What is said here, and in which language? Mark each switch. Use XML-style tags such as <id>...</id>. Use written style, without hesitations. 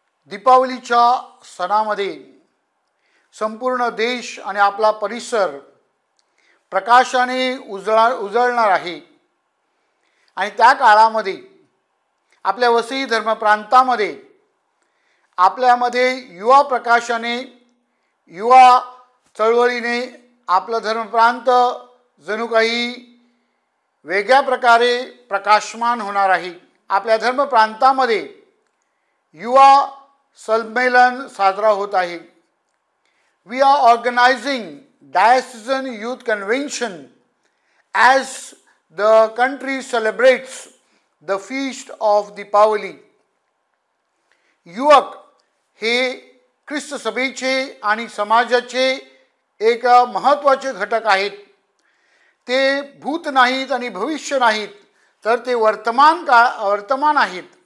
<mr>दीपावलीच्या सणामध्ये संपूर्ण देश आणि आपला परिसर प्रकाशाने उजळणार आहे आणि त्या काळामध्ये आपल्या वसई धर्मप्रांतामध्ये आपल्यामध्ये युवा प्रकाशाने युवा चळवळीने आपला धर्मप्रांत जणू काही वेगळ्या प्रकारे प्रकाशमान होणार आहे। आपल्या धर्मप्रांतामध्ये युवा संमेलन साजरा होत आहे।</mr> <en>We are organizing diocesan youth convention as the country celebrates the feast of Deepavali.</en> <mr>युवक हे ख्रिस्त सभेचे आणि समाजाचे एक महत्त्वाचे घटक आहेत। ते भूत नाहीत आणि भविष्य नाहीत, तर ते वर्तमान आहेत।</mr>